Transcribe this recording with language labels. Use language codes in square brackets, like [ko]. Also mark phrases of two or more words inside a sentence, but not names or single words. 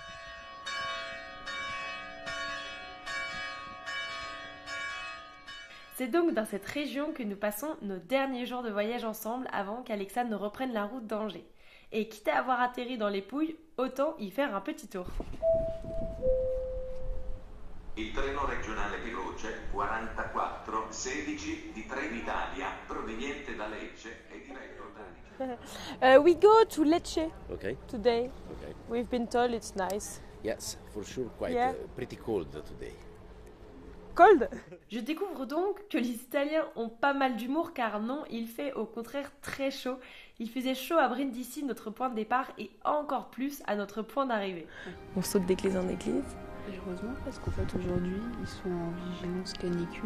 [fr] C'est donc dans cette région que nous passons nos derniers jours de voyage ensemble avant qu'Alexandre ne reprenne la route d'Angers. Et quitte à avoir atterri dans les Pouilles, autant y faire un petit tour. [it] Il treno regionale veloce 4416 di Trenitalia, proveniente da Lecce e diretto da [en] We go to Lecce Okay. today. We've been told it's nice. Yes, for sure, quite pretty cold today. Cold. [fr] Je découvre donc que les Italiens ont pas mal d'humour car non, il fait au contraire très chaud. Il faisait chaud à Brindisi, notre point de départ, et encore plus à notre point d'arrivée. On saute d'église en église. Heureusement, parce qu'en fait aujourd'hui ils sont en vigilance canicule.